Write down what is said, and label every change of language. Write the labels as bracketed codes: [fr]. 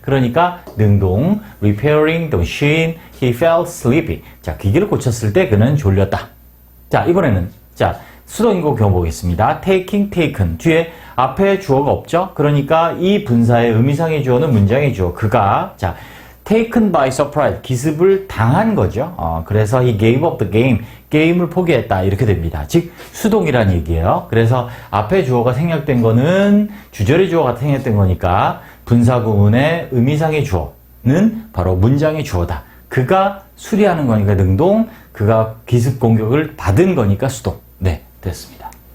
[ko] 그러니까 능동, [en] repairing the machine, he felt sleepy. [ko] 자, 기계를 고쳤을 때 그는 졸렸다. 자, 이번에는 수동인고 경우 보겠습니다. taking, taken. 뒤에 앞에 주어가 없죠. 그러니까 이 분사의 의미상의 주어는 문장의 주어. 그가 [en] taken by surprise. [ko] 기습을 당한 거죠. 그래서 [en] he gave up the game. [ko] 게임을 포기했다. 이렇게 됩니다. 즉, 수동이라는 얘기예요. 그래서 앞에 주어가 생략된 거는 주절의 주어가 생략된 거니까 분사구문의 의미상의 주어는 바로 문장의 주어다. 그가 수리하는 거니까 능동, 그가 기습 공격을 받은 거니까 수동. 네, 됐습니다.